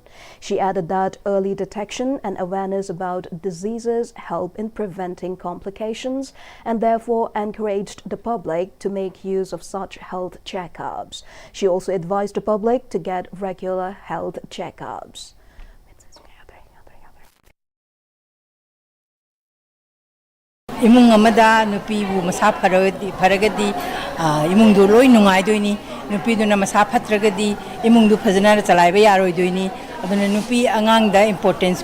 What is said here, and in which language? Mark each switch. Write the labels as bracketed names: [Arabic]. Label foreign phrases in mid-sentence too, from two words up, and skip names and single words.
[English] She added that early detection and awareness about diseases help in preventing complications and therefore encouraged the public to make use of such health checkups. She also advised the public to get regular health checkups. [Manipuri] Imung amada nupi bu masa faragadi imung du loi nungai doini nupi du na masa phatragadi imung du phajana chalai ba yaroi doini aduna nupi angang da importance